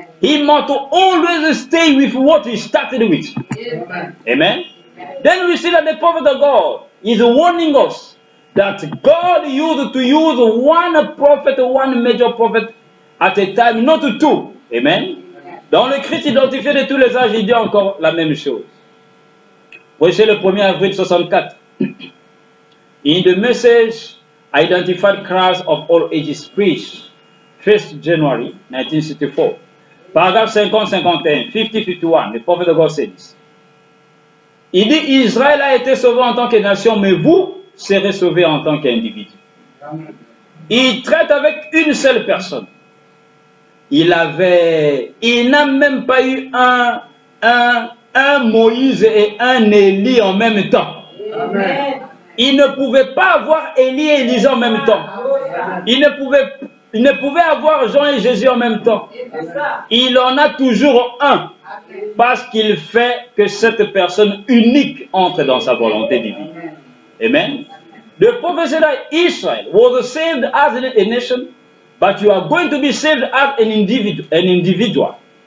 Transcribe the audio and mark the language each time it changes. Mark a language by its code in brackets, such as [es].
[en] He must always stay with what he started with. Amen. Then we see that the prophet of God is warning us that God used to use one prophet, one major prophet at a time, not two. Amen. [fr] Dans le Christ identifié de tous les âges, il dit encore la même chose. Voici le 1er avril 64. [en] In the message, identified Christ of all ages preached, 1st January 1964. [fr] Paragraphe 50-51, 50-51, le prophète de [en] God says. [fr] Il dit, Israël a été sauvé en tant que nation, mais vous serez sauvés en tant qu'individu. Il traite avec une seule personne. Il n'a même pas eu un Moïse et un Élie en même temps. Amen. Il ne pouvait pas avoir Élie et Élisée en même temps. Il ne pouvait avoir Jean et Jésus en même temps. Il en a toujours un. Parce qu'il fait que cette personne unique entre dans sa volonté divine. Amen. [en] The prophet said that Israel was saved as a nation, but you are going to be saved as an individual.